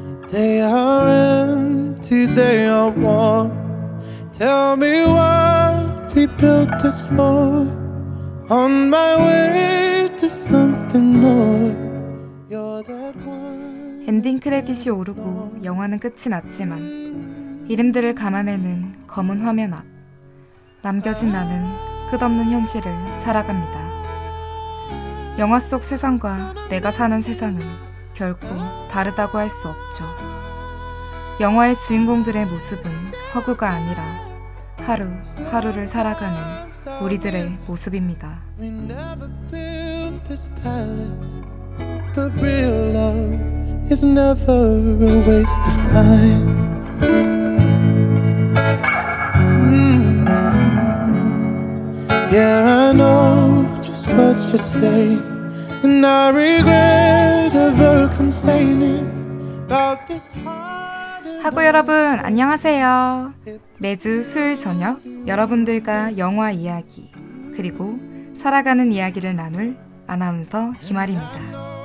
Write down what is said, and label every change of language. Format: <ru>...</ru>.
<en>They are empty, they are warm. Tell me what we built this for. On my way to something more. You're that one.</en> <ko>엔딩 크레딧이 오르고 영화는 끝이 났지만 이름들을 감아내는 검은 화면 앞, 남겨진 나는 끝없는 현실을 살아갑니다. 영화 속 세상과 내가 사는 세상은 결코 다르다고 할 수 없죠. 영화의 주인공들의 모습은 허구가 아니라 하루 하루를 살아가는 우리들의 모습입니다.</ko> <en>We never built this palace, but real love is never a waste of time. Yeah. much to say, and I regret ever complaining about this heart.</en> <ko>하고 여러분 안녕하세요. 매주 수요일 저녁 여러분들과 영화 이야기 그리고 살아가는 이야기를 나눌 아나운서 김아리입니다.</ko>